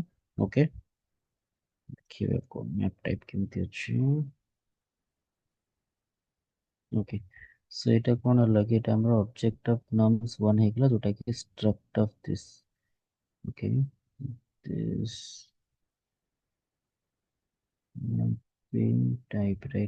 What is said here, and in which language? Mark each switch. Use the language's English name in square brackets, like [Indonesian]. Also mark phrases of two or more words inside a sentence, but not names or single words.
[Odia] ଓକେ, ଦେଖିବା କୋ [English] map type [Odia] କେମିତି ଅଛି। ଓକେ, ସो ଏଇଟା କଣ ହେଲା କି ଏଟା ଆମର [English] object of nums1 [Odia] ହେଇଗଲା ଯୋଉଟା କି [English] struct of this। ଓକେ, this mapping type, right?